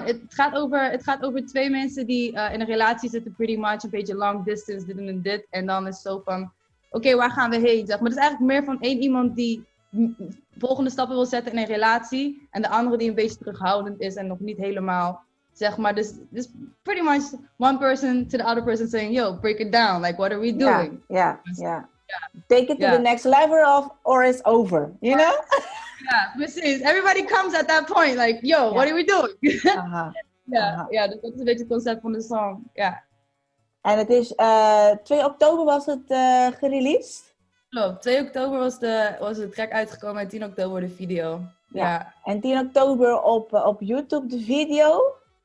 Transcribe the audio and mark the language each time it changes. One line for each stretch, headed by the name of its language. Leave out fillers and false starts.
Dutch: Het gaat over 2 mensen die in een relatie zitten,
English: pretty much.
Dutch: Een beetje long distance, dit en dit. En dan is het zo van, oké, waar gaan we heen? Zeg maar het is eigenlijk meer van één iemand die volgende stappen wil zetten in een relatie. En de andere die een beetje terughoudend is en nog niet helemaal, zeg maar.
English: Dus pretty much one person to the other person saying, yo, break it down. Like, what are we doing?
Dutch: Ja.
English: Take it to the next level or it's over, you know?
Dutch: Ja, precies.
English: Everybody comes at that point, like, yo, what are we doing?
Dutch: Ja, dus dat is een beetje het concept van de song, ja. En het is, 2 oktober was het gereleased? Klopt, 2 oktober was de track uitgekomen en 10 oktober de video. Ja. En 10 oktober op YouTube de video.